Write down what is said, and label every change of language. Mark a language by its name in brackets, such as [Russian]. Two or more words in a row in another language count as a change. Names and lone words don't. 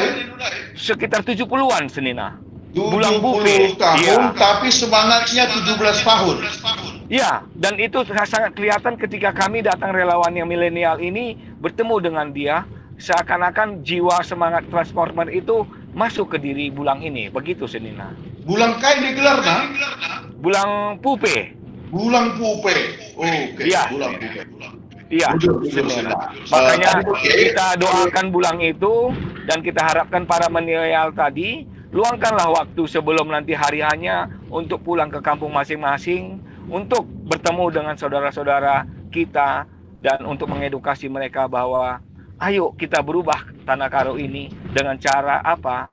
[Indonesian] Sekitar 70-an Senina. 70 tahun, tapi semangatnya 17 tahun. Ya, dan itu sangat kelihatan ketika kami datang relawan yang milenial ini bertemu dengan dia, seakan-akan jiwa semangat transformer itu masuk ke diri Bulang ini. Begitu Senina. Bulang kain digelar nah? Bulang Pupe. Bulang Pupe. Oke, Ya. Bulang Pupe. Iya, makanya kita doakan Bulang itu, dan kita harapkan para milenial tadi luangkanlah waktu sebelum nanti hari hanya untuk pulang ke kampung masing-masing, untuk bertemu dengan saudara-saudara kita, dan untuk mengedukasi mereka bahwa ayo kita berubah Tanah Karo ini dengan cara apa?